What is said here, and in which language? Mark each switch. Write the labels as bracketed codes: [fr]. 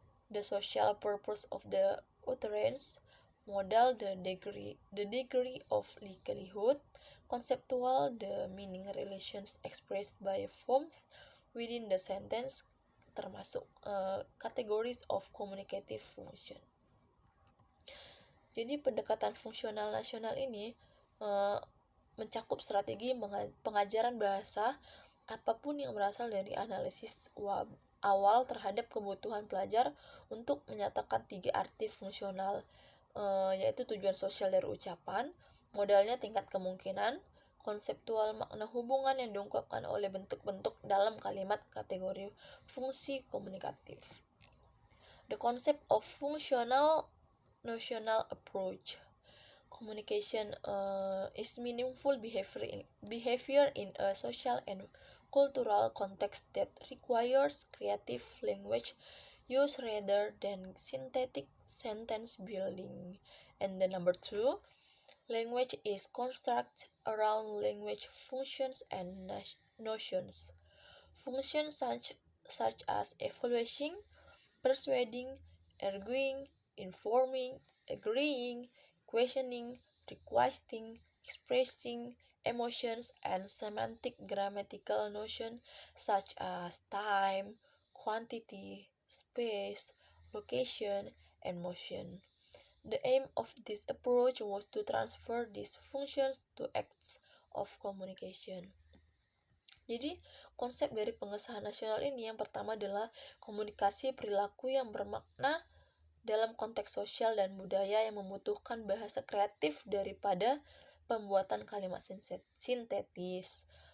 [en] the social purpose of the utterance, modal, the degree of likelihood, conceptual, the meaning relations expressed by forms within the sentence, termasuk categories of communicative function. [id] Jadi pendekatan fungsional nasional ini mencakup strategi pengajaran bahasa apapun yang berasal dari analisis awal terhadap kebutuhan pelajar untuk menyatakan 3 arti fungsional, yaitu tujuan sosial dari ucapan, modalnya tingkat kemungkinan, konseptual makna hubungan yang diungkapkan oleh bentuk-bentuk dalam kalimat kategori fungsi komunikatif. [en] The concept of functional notional approach. Communication is meaningful behavior in a social and cultural context that requires creative language use rather than synthetic sentence building. And the number 2, language is constructed around language functions and notions. Functions such as evaluating, persuading, arguing, informing, agreeing, questioning, requesting, expressing emotions, and semantic grammatical notions such as time, quantity, space, location, and motion. The aim of this approach was to transfer these functions to acts of communication. [id] Jadi, konsep dari pengesahan nasional ini yang pertama adalah komunikasi perilaku yang bermakna dalam konteks sosial dan budaya yang membutuhkan bahasa kreatif daripada pembuatan kalimat sintetis.